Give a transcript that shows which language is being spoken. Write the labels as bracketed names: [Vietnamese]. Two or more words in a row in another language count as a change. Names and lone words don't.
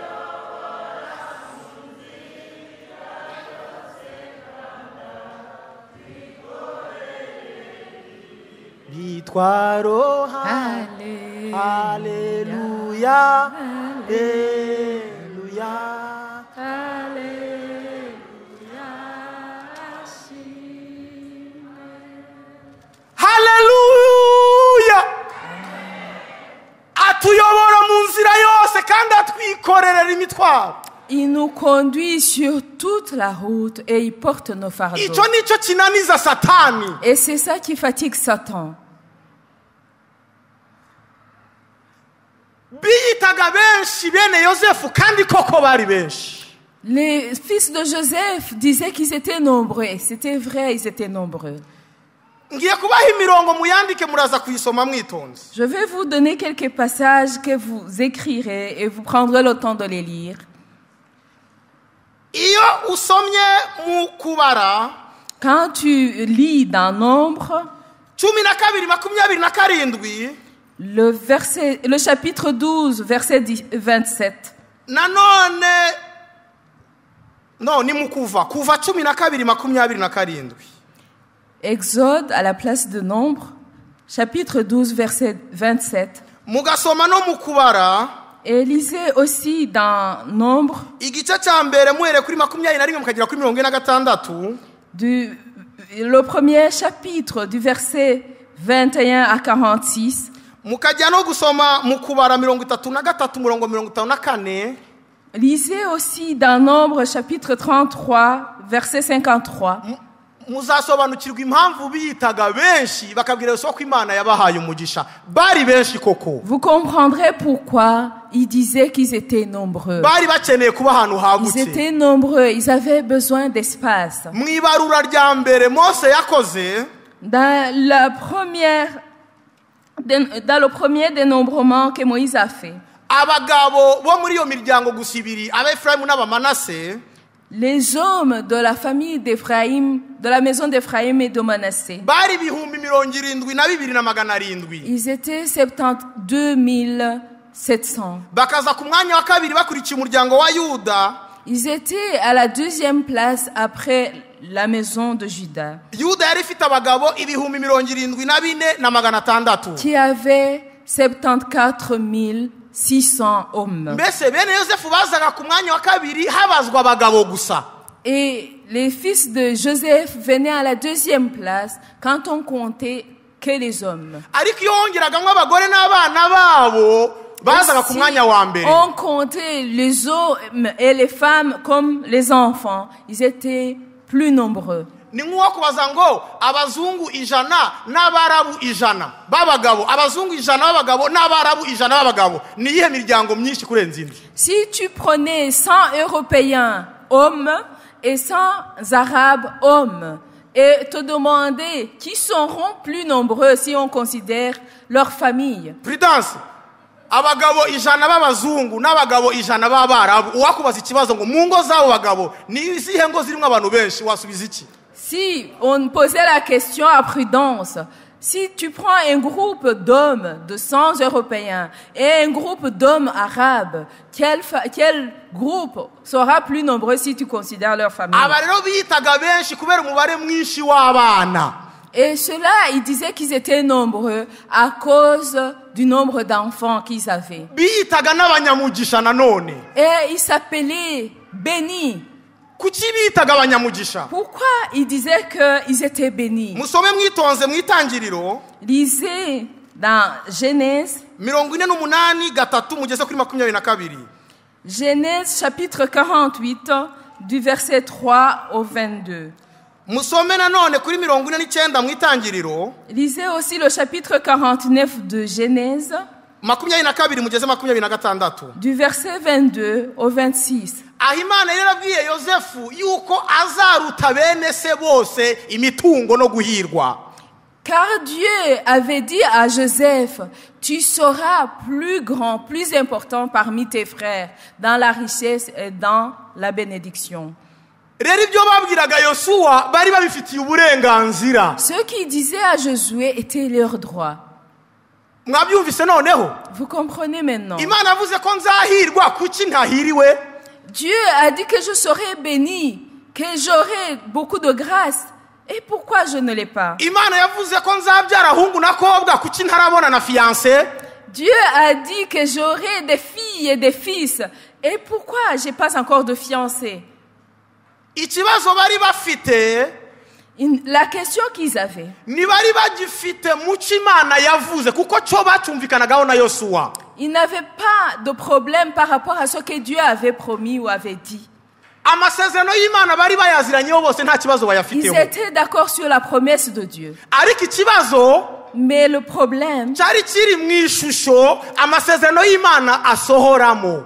[Kinyarwanda] Bitwaro Haleluya Haleluya Haleluya atuyobora mu nzira yose kandi atwikorerera imitwaro. [French] Il nous conduit sur toute la route et il porte nos fardeaux. [Kinyarwanda] Icyo nicyo kinaniza Satani. [French] Et c'est ça qui fatigue Satan. [Kinyarwanda] Biyitaga benshi bene Yosefu kandi koko bari benshi. [French] Les fils de Joseph disaient qu'ils étaient nombreux. C'était vrai, ils étaient nombreux. [Kinyarwanda] Ngiye kubaha imirongo muyandike muraza kuyisoma mwitonze. [French] Je vais vous donner quelques passages que vous écrirez et vous prendrez le temps de les lire. [Kinyarwanda] Iyo usomye mu kubara [French] Quand tu lis dans Nombre, 12:27 le chapitre 12, verset 27. [Kinyarwanda] nanone no ni mu kuva 12:27. [French] Exode à la place de Nombre, chapitre 12, verset 27. [Kinyarwanda] Mugasoma no mu kubara [French] Et lisez aussi dans Nombre, [Kinyarwanda] igice cya mbere muhere kuri 21 mukagera kuri 46. [French] Le premier chapitre du verset 21 à 46. [Kinyarwanda] Mukajya no gusoma mu kubara 33:54. [French] Lisez aussi dans Nombre, chapitre 33, verset 53. [Kinyarwanda] Muzasobanukirwa impamvu biyitaga benshi bakabwira Yesu ko Imana yabahaye umugisha bari benshi koko. [French] Vous comprendrez pourquoi ils disaient qu'ils étaient nombreux. [Kinyarwanda] Bari bakeneye kuba ahantu hagutse. [French] Ils étaient nombreux, ils avaient besoin d'espace. [Kinyarwanda] Mwibarura rya mbere Mose yakoze [French] Dans le premier dénombrement que Moïse a fait, [Kinyarwanda] abagabo bo muri iyo miryango gusibiri Abefraimu n'Abamanase, [French] les hommes de la famille d'Ephraïm, de la maison d'Ephraïm et de Manassé, [Kinyarwanda] bari 72,700. [French] ils étaient 72 700. [Kinyarwanda] Bakaza ku mwanya wa kabiri bakurikiye umuryango wa Yuda. [French] Ils étaient à la deuxième place après la maison de Juda, [Kinyarwanda] Yuda yari ifite abagabo 74,600. [French] qui avait 74 600 hommes. [Kinyarwanda] Mbese bene Yosefu bazaga ku mwanya wa kabiri habazwa abagabo gusa. [French] Et les fils de Joseph venaient à la deuxième place quand on comptait que les hommes. [Kinyarwanda] Ariko iyo wongeragamwe abagore n'abana babo bazaga ku mwanya wa mbere. [French] On comptait les hommes et les femmes comme les enfants. Ils étaient plus nombreux. [Kinyarwanda] Ni nkuwa kubaza ngo abazungu 100 n'abarabu 100 babagabo, abazungu 100 babagabo n'abarabu 100 babagabo. Ni iyihe miryango myinshi kurenza indi? [French] Si tu prenais 100 Européens hommes et 100 Arabes hommes, et te demander qui seront plus nombreux si on considère leur famille. Prudence. [Kinyarwanda] Abagabo ijana b'abazungu n'abagabo ijana b'abarabu uwakubaza ikibazo ngo mu ngo z'abo bagabo ni izihe ngo zirimo abantu benshi wasubiza iki? [French] Si on posait la question à Prudence, si tu prends un groupe d'hommes de 100 Européens et un groupe d'hommes arabes, quel groupe sera plus nombreux si tu considères leur famille? [Kinyarwanda] Aba rero biyitaga benshi kubera umubare mwinshi w'abana. [French] Et cela, ils disaient qu'ils étaient nombreux à cause du nombre d'enfants qu'ils avaient. [Kinyarwanda] Biyitaga n'abanyamugisha nanone. [French] Et ils s'appelaient bénis. [Kinyarwanda] Kuki biyitaga abanyamugisha? [French] Pourquoi ils disaient qu'ils étaient bénis? [Kinyarwanda] Musome mwitonze mwitangiriro. [French] Lisez dans Genèse. [Kinyarwanda] 48:3 mugeze kuri 22. [French] Genèse chapitre 48 du verset 3 au 22. [Kinyarwanda] Musome nanone kuri 49 mwitangiriro. [French] Lisez aussi le chapitre 49 de Genèse. [Kinyarwanda] 22 mugeze 26. [French] Du verset 22 au 26. [Kinyarwanda] Ahimana yarabwiye Yosefu yuko azaruta bene se bose imitungo no guhirwa. [French] Car Dieu avait dit à Joseph, tu seras plus grand, plus important parmi tes frères, dans la richesse et dans la bénédiction. [Kinyarwanda] Rero ibyo babwiraga Yosuwa bari babifitiye uburenganzira. [French] Ce qui disait à Josué était leur droit. [Kinyarwanda] Mwabyumvise noneho? [French] Vous comprenez maintenant? [Kinyarwanda] Imana avuze ko nzahirwa kuki ntahiriwe? [French] Dieu a dit que je serai béni, que j'aurai beaucoup de grâce. Et pourquoi je ne l'ai pas? [Kinyarwanda] Imana yavuze ko nzabyara hungu nakobwa kuki ntarabona na fiancé? [French] Dieu a dit que j'aurai des filles et des fils. Et pourquoi j'ai pas encore de fiancé? [Kinyarwanda] Ikibazo bari bafite, [French] la question qu'ils avaient, [Kinyarwanda] ni bari bagifite muci Imana yavuze kuko cyo bacyumvikanagaho na Yosuwa. [French] Ils n'avaient pas de problème par rapport à ce que Dieu avait promis ou avait dit. [Kinyarwanda] Amasezerano y'Imana bari bayaziranyeho bose nta kibazo bayafiteho. [French] Ils étaient d'accord sur la promesse de Dieu. [Kinyarwanda] Ariko ikibazo, [French] mais le problème, [Kinyarwanda] cyari kiri mu ishusho amasezerano y'Imana asohoramo.